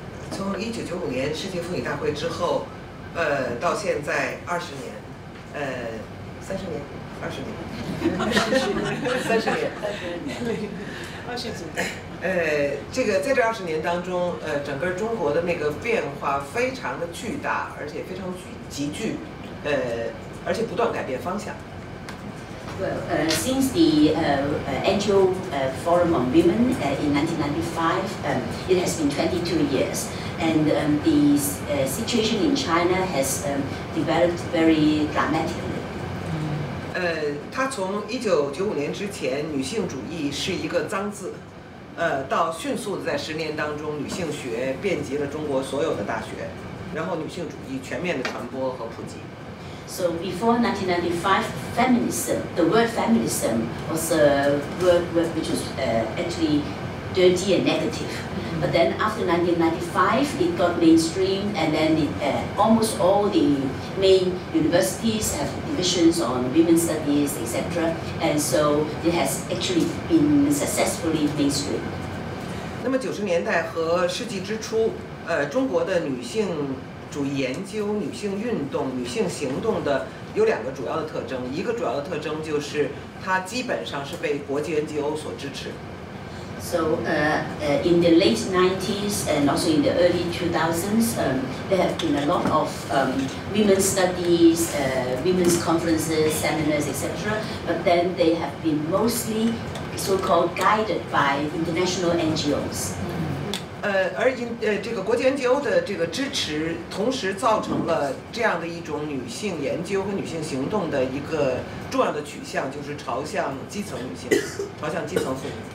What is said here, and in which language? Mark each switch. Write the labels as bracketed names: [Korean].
[Chinese] 从1995年世界妇女大会之后，到现在20年，30年，20年，30年这个在这20年当中，整个中国的那个变化非常的巨大，而且非常急剧，而且不断改变方向。 [English] Well, since the NGO Forum on Women in 1995, it has been 22 years, and the situation in China has developed very dramatically. [Chinese] 它从1995年之前，女性主义是一个脏字，到迅速的在10年当中，女性学遍及了中国所有的大学，然后女性主义全面的传播和普及。 [English] So before 1995, feminism, the word feminism was a word which was actually dirty and negative. But then after 1995, it got mainstream, and then almost all the main universities have divisions on women's studies, etc. And so it has actually been successfully mainstream. [Chinese] 那么90年代和世纪之初，中国的女性 主义研究、女性运动、女性行动的有2个主要的特征，一个主要的特征就是它基本上是被国际 NGO 所支持。 [English] So in the late 90s and also in the early 2000s, there have been a lot of women's studies, women's conferences, seminars, etc. But then they have been mostly so-called guided by international NGOs. [Chinese] 这个国际 NGO 的这个支持，同时造成了这样的一种女性研究和女性行动的一个重要的取向，就是朝向基层女性，朝向基层妇女。